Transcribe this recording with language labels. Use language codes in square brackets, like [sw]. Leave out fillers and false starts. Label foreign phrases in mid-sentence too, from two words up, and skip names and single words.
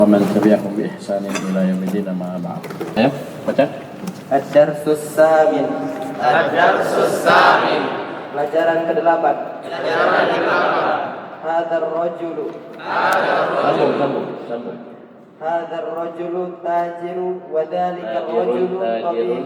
[ar] ومن تبعهم بإحسان إلى يوم الدين أما بعد. [id] Ayo, baca. [ar] الدرس الثامن. [id] Pelajaran ke-8. [ar] هذا الرجل. [id] Sambung. [ar] هذا الرجل تاجر وذلك الرجل طبيب.